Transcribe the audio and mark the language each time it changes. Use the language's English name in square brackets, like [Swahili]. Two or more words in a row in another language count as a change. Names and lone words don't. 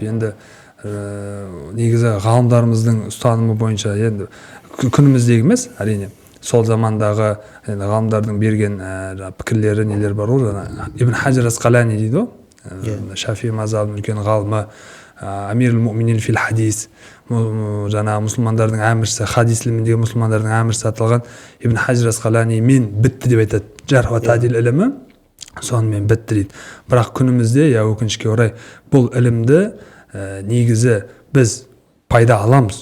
[Kazakh] Енді негізі ғалымдарымыздың ұстанымы бойынша енді күніміздегі емес, әрине сол замандағы ғалымдардың берген пікірлері нелер бар ғой, Ибн Хаджар Асқалани дейді ғой, Шафи мазхабының үлкен ғалымы, [Arabic] أمير المؤمنين في الحديث, [Kazakh] жаңағы мұсылмандардың әміршісі, хадис іліміндегі мұсылмандардың әміршісі аталған Ибн Хаджар Асқалани мен бітті деп айтады. [Arabic] الجرح والتعديل [Kazakh] ілімі сонымен бітті дейді. Бірақ күнімізде өкінішке орай бұл ілімді негізі біз пайда аламыз.